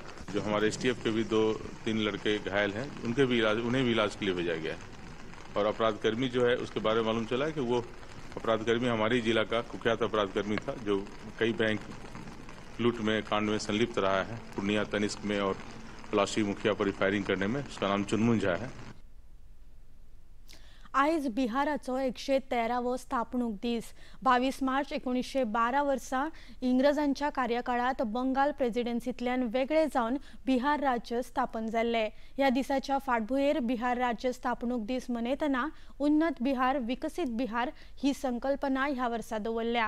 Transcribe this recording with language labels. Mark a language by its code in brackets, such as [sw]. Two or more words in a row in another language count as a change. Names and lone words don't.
[hi] जो हमारे STF के भी 2-3 लड़के घायल हैं, उन्हें भी इलाज के लिए भेजा गया है। और अपराधकर्मी जो है उसके बारे में मालूम चला है कि वो अपराधकर्मी हमारे जिला का कुख्यात अपराधकर्मी था, जो कई बैंक लूट में कांड में संलिप्त रहा है। पूर्णिया तनिष्क में और पलाशी मुखिया पर फायरिंग करने में। उसका नाम चुनमुन झा है। [kok] आयज बिहाराचो 113वो स्थापणूक दीस। 22 मार्च 1912 वर्सा इंग्रजांच्या कार्यकाळात बंगाल प्रेसिडेन्सींतल्यान वेगळे जावन बिहार राज्य स्थापन जाल्ले। ह्या दिसाच्या फाटभुंयेर बिहार राज्य स्थापणूक दीस मनयतना उन्नत बिहार, विकसित बिहार ही संकल्पना ह्या वर्सा दवरल्या।